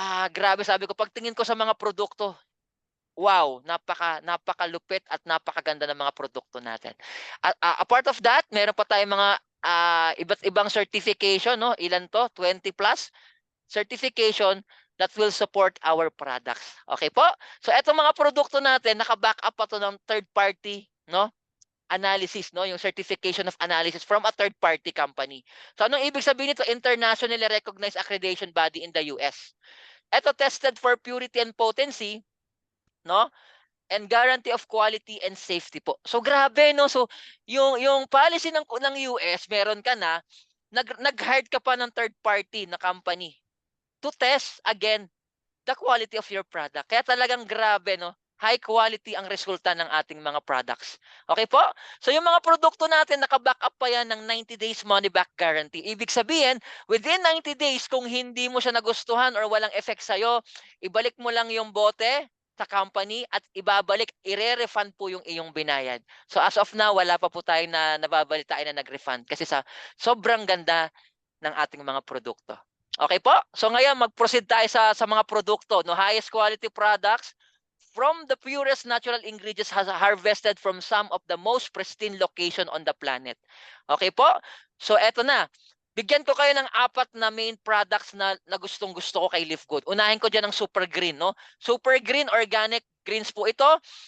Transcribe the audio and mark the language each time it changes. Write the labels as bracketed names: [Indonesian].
[Filipino] Grabe, sabi ko, pagtingin ko sa mga produkto, wow, napakalupit at napakaganda ng mga produkto natin. Apart of that, meron pa tayong mga iba't ibang certification, no? Ilan to? [English] 20 plus certification that will support our products. [Filipino] Okay po? So etong mga produkto natin, naka-back up pa to ng third party, no? [English] Analysis, no, yung certification of analysis from a third party company. [Filipino] So anong ibig sabihin nito? [English] Internationally recognized accreditation body in the US. Ito tested for purity and potency, no, and guarantee of quality and safety po. [Filipino] So grabe, no. [English] So yung policy ng US, meron ka na nag-hire ka pa ng third party na company to test again the quality of your product. [Filipino] Kaya talagang grabe, no? High quality ang resulta ng ating mga products. Okay po? So yung mga produkto natin, naka-back up pa yan ng 90 days money back guarantee. Ibig sabihin, within 90 days, kung hindi mo siya nagustuhan or walang effect sa'yo, ibalik mo lang yung bote sa company at ibabalik, ire-refund po yung iyong binayad. So as of now, wala pa po tayo na nababalitaan na nag-refund kasi sa sobrang ganda ng ating mga produkto. Okay po? So ngayon, mag-proceed tayo sa mga produkto. No? [English] Highest quality products from the purest natural ingredients harvested from some of the most pristine location on the planet. [Filipino] Okay po? So eto na. Bigyan ko kayo ng 4 na main products na gustong-gusto ko kay Live Good. Unahin ko dyan ng Super Green. No? Super Green Organic Greens po ito.